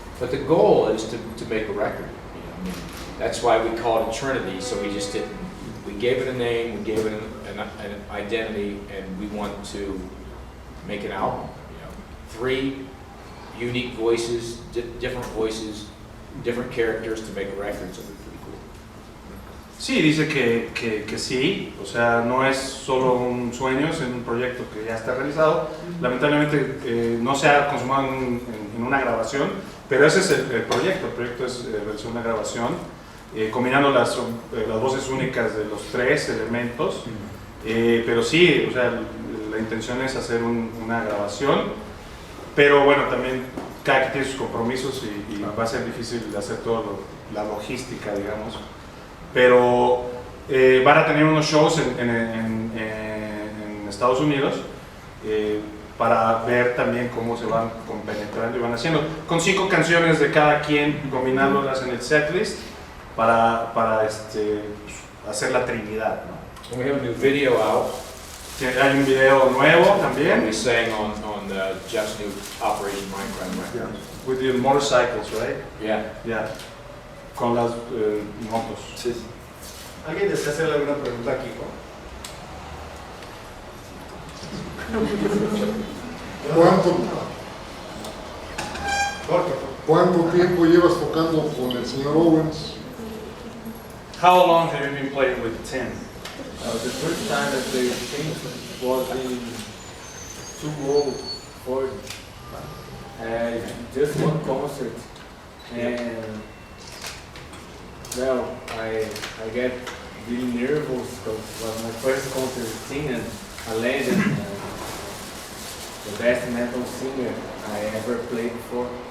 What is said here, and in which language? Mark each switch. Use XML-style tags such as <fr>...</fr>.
<en>But the goal is to make a record. You know, I mean, that's why we called it Trinity, so we just didn't, we gave it a name, we gave it an identity, and we want to make an album. You know, 3 unique voices, different characters to make a record, so it's pretty cool.</en> <es>Sí, dice que sí, o sea, no es solo un sueño, es un proyecto que ya está realizado. Lamentablemente no se ha consumado en una grabación, pero ese es el proyecto es realizar una grabación, combinando las voces únicas de los 3 elementos, pero sí, o sea, la intención es hacer una grabación, pero bueno, también cada quien tiene sus compromisos y va a ser difícil hacer toda la logística, digamos. Pero van a tener unos shows en Estados Unidos para ver también cómo se van compenetrando y van haciendo. Con 5 canciones de cada quien, combinándolas en el setlist para hacer la Trinidad, ¿no?</es> <en>We have a new video out.</en> <es>Hay un video nuevo también.</es> <en>We sang on Jeff's new Operation Minecraft record. Yeah. With the motorcycles, right? Yeah.</en> <es>Yeah. Con las motos. Sí. ¿Alguien desea hacerle alguna pregunta a Kiko? ¿Cuánto tiempo llevas tocando con el señor Owens?</es> <en>How long have you been playing with Tim? The first time that they changed was in 2004. Just one concert, and well, I get really nervous because it was my first concert singing a legend, the best metal singer I ever played before.</en>